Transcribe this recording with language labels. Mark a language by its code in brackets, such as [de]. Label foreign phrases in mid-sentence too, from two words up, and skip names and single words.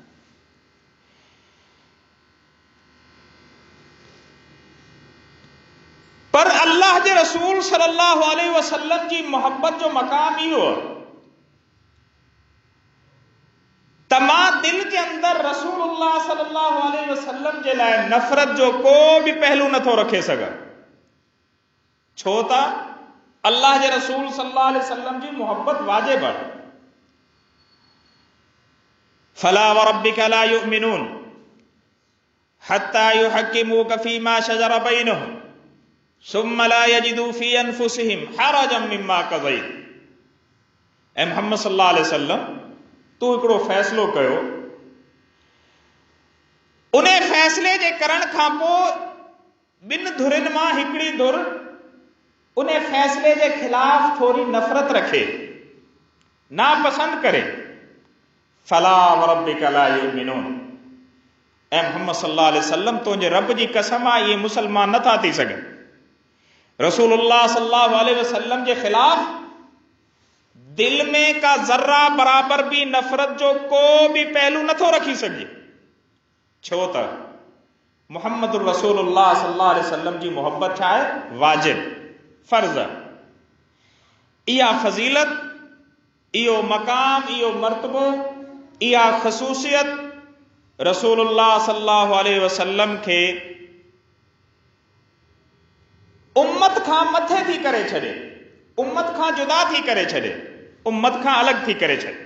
[sd] पर अल्लाह जे रसूल [ar] صلى الله عليه وسلم [sd] जी मोहब्बत जो मक़ाम इहो त मां दिलि जे अंदरि रसूलुल्लाह [ar] صلى الله عليه وسلم [sd] जे लाइ नफ़रत जो को बि पहलू नथो रखे सघां, छो त अल्लाह जे रसूल [ar] صلى الله عليه وسلم [sd] जी मोहब्बत वाजिब आहे। [ar] فلا وربك لا يؤمنون حتى يحكموك فيما شجر بينهم ثم لا يجدوا في أنفسهم حرجا مما قضيت. ऐ محمد صلى الله عليه وسلم, [sd] तू हिकिड़ो फ़ैसिलो कयो, उन फ़ैसिले जे करण खां पोइ ॿिनि धुरिन मां हिकिड़ी धुर उन फ़ैसिले जे ख़िलाफ़ थोरी नफ़रत रखे, नापसंद करे, [ar] فلا وربك لا يؤمنون. ऐ محمد صلى الله عليه وسلم, [sd] तुंहिंजे रब जी कसम आहे, इहे मुसलमान नथा थी सघनि। रसूलुल्लाह [ar] صلى الله عليه وسلم [sd] जे ख़िलाफ़ दिल में का ज़र्रा बराबर भी नफ़रत जो को भी पहलू नथो रखी सघे, छो त मुहम्मद रसूलुल्लाह [ar] صلى الله عليه وسلم [sd] जी मोहब्बत छा आहे? वाजिब, फर्ज़। इहा फज़ीलत, इहो मक़ाम, इहो मर्तबो, इहा ख़ुसूसियत रसूलुल्लाह [ar] صلى الله عليه وسلم [sd] खे उम्मत खां मथे थी करे छॾे, उम्मत खां जुदा थी करे छॾे, उम्मत खां अलॻि थी करे छॾे।